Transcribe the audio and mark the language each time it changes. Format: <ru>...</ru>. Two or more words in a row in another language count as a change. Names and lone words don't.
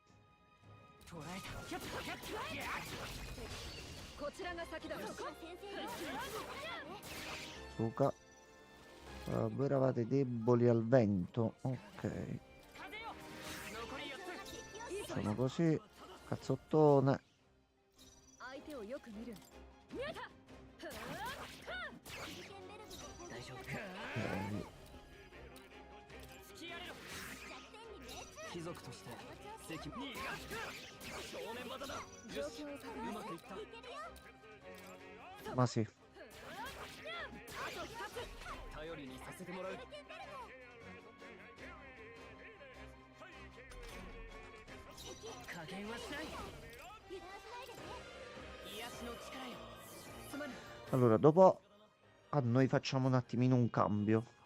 <it>Suka. Voi eravate deboli al vento. Ok. Facciamo così. Cazzottone. Ok.</it> <ja>貴族として責任。正面技だ。よし、うまくいった。</ja> <it>Ma sì.</it> <ja>頼りにさせてもらう。加減はしない。癒しの力よ。すまぬ。</ja> <it>Allora, dopo a noi facciamo un attimino un cambio.</it>